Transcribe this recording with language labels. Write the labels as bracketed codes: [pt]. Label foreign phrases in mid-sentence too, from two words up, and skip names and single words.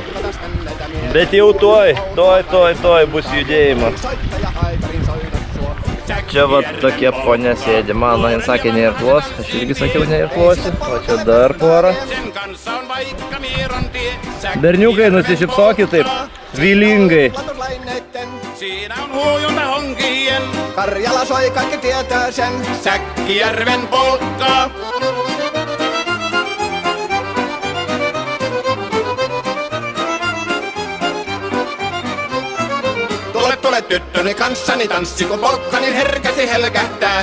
[lt] Bet jau tuoj bus judėjimas. Čia va tokia ponia sėdi. Mano, jin sakė neirklos. Aš irgi sakiau neirklosi. O čia dar pora. Berniukai, nusišypsokit taip. Vylingai. [fi] Siinä on huojunta honkien. Karjala soi, kaikki tietää sen. Säkkijärven polkka. Tule tyttöni kanssani tanssi, kun polkkani herkäsi helkähtää.